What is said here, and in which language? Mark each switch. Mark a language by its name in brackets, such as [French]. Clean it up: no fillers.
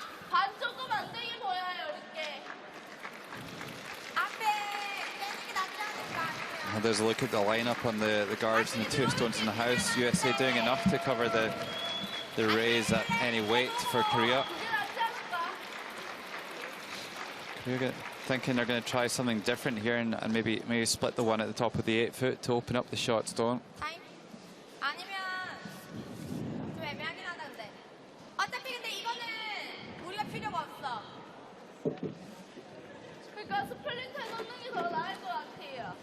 [Korean] 반 조금 안 되게 보여요, 이렇게. 앞에 빼는 게 낫지 않을까? [English] And there's a look at the lineup on the guards and the two stones in the house. USA doing enough to cover the raise at any weight for Korea. Korea thinking they're going to try something different here and maybe split the one at the top of the 8 foot to open up the shot stone. [Korean] 타임? 아니면 좀 애매하긴 하다 근데. 어차피 근데 이거는 우리가 필요가 없어. 그러니까 스플린트 넣는 게 더 나을 것 같아요.